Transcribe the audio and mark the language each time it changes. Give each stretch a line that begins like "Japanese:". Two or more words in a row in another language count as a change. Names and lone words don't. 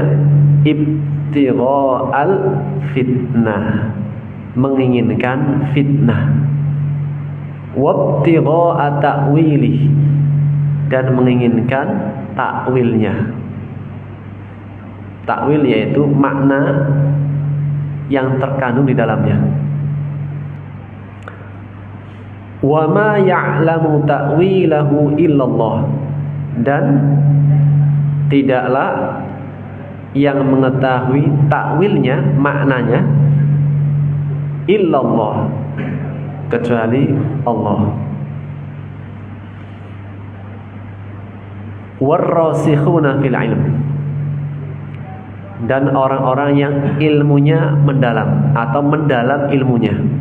Arabic: ابتغاء الفتنة,
Indonesian: menginginkan fitnah.
Arabic: وابتغاء تأويله,
Indonesian: dan menginginkan takwilnya. Takwil yaitu makna yang terkandung di dalamnya.
Arabic: وما يعلم تأويله إلا الله,
Indonesian: dan tidaklah yang mengetahui takwilnya, maknanya, illallah, kecuali Allah.
Arabic: والراسخون في العلم,
Indonesian: dan orang-orang yang ilmunya mendalam atau mendalam ilmunya.